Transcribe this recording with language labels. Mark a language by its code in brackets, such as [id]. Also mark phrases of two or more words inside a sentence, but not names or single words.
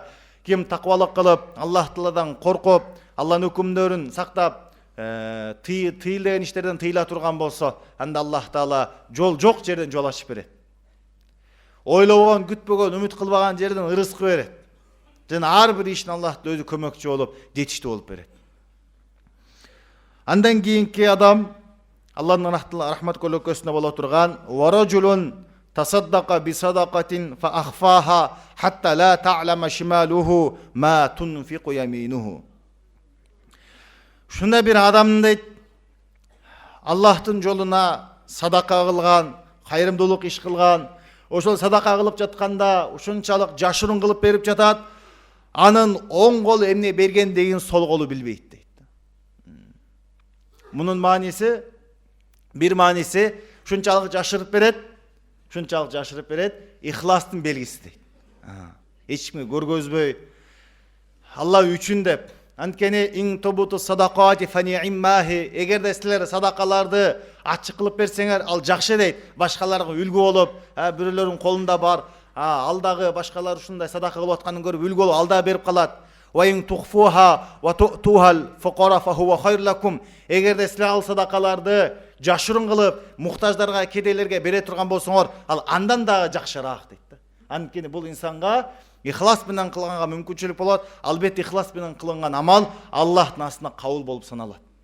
[ky] Ким таквалык кылып, Аллах Тааладан коркуп, Алланын өкүмдөрүн сактап, тыйылган иштерден тыйыла турган болсо, анда Аллах Таала жол жок жерден жол ачып берет. Ойлобогон, күтпөгөн, үмүт кылбаган жерден ырызкы берет. Жана ар бир ишин Аллах өзү көмөкчү болуп, жетиштүү болуп берет. Андан кийинки адам Алланын рахмат көлөкөсүндө боло турган [ar] ورجل تصدق بصدقة فأخفاها حتى لا تعلم شماله ما تنفق يمينه. [ky] Ушундай бир адам дейт, Аллахтын жолуна садака кылган, кайрымдуулук иш кылган, ошол садака кылып жатканда ушунчалык жашырын кылып берип жатат, анын оң колу эмне бергендигин сол колу билбейт дейт. Мунун мааниси, бир мааниси ушунчалык жашырып берет, ихластын белгиси дейт. Эч кимге көргөзбөй, Алла үчүн деп. [ar] Анткени إن تبدوا الصدقات فنعما هي, [ky] эгерде силер садакаларды ачык кылып берсеңер, ал жакшы дейт. Башкаларга үлгү болуп, бирөөлөрүнүн колунда бар, ал дагы башкалар ушундай садака кылып атканын көрүп үлгү болуп, ал да берип калат. [ar] وإن تخفوها وتؤتوها الفقراء فهو خير لكم. [ky] Эгерде силер ал садакаларды жашырын кылып, мухтаждарга, кедейлерге бере турган болсоңор, ал андан дагы жакшыраак дейт. Анткени бул инсанга ихлас менен кылганга мүмкүнчүлүк болот. Албетте ихлас менен кылынган амал Аллахтын астына кабыл болуп саналат.